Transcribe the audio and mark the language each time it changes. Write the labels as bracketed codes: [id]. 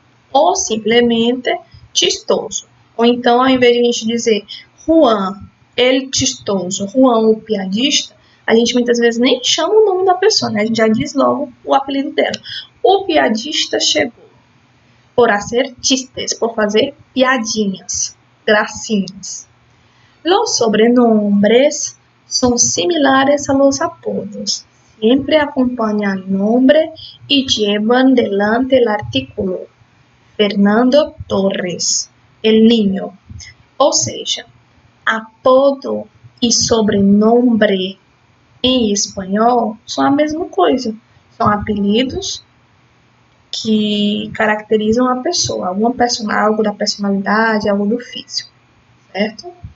[pt] Ou simplesmente chistoso. Ou então, ao invés de a gente dizer Juan [es] El Chistoso, [pt] Juan, o piadista, a gente muitas vezes nem chama o nome da pessoa, né? A gente já diz logo o apelido dela. O piadista chegou por fazer chistes, por fazer piadinhas, gracinhas. [es] Los sobrenombres son similares a los apodos. Siempre acompañan el nombre y llevan delante el artículo. Fernando Torres, el niño. [pt] Ou seja, apodo e sobrenome em espanhol são a mesma coisa. São apelidos que caracterizam a pessoa, algo da personalidade, algo do físico, certo?